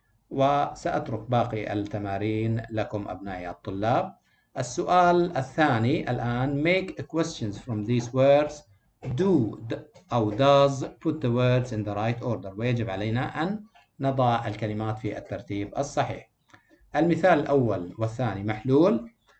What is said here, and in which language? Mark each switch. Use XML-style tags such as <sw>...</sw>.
<ar>وسأترك باقي التمارين لكم أبنائي الطلاب. السؤال الثاني الآن,</ar> <en>make questions from these words. Do أو does put the words in the right order.</en> <ar>ويجب علينا أن نضع الكلمات في الترتيب الصحيح. المثال الأول والثاني محلول.</ar>